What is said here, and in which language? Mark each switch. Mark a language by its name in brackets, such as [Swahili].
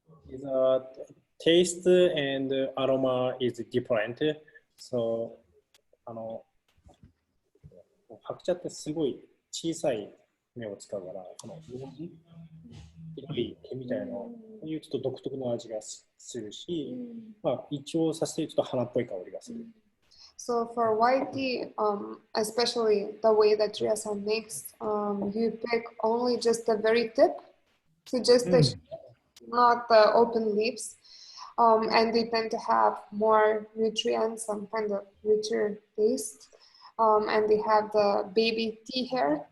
[English] The taste and aroma is different. [Japanese] So, 白茶ってすごい小さい芽を使うから、この白い毛みたいなのいうちょっと独特の味がするし、まあ一応させてちょっと花っぽい香りがする。 [English] So for white tea, especially the way that Ryasan makes, you pick only just the very tip, so just the shape, not the open leaves, and they tend to have more nutrients, some kind of richer taste, and they have the baby tea hair.